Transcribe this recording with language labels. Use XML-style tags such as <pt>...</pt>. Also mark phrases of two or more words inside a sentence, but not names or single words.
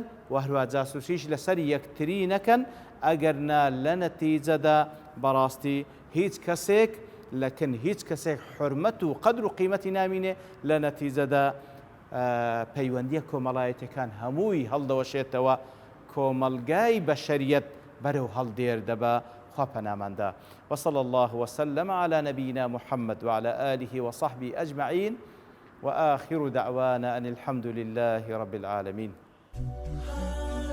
<ckb>و هەروە جاسووسیش لەسەر یەکتری نەکەن ئەگەرنا لە نەتیجەدا بەڕاستی هیچ کەسێک لەکن هیچ کەسێک حورمەت و قەدر و قیمەتی نامینێ لە نەتیجەدا پەیوەندیە کۆمەڵایەتەکان هەمووی هەڵدەوەشێتەوە کۆمەلگای بەشەریەت بەرەو هەڵدێر دەبا خوا پەناماندا</ckb> <ar>وصلى الله وسلم على نبينا محمد وعلى آله وصحبه أجمعين وآخر دعوانا أن الحمد لله رب العالمين.</ar>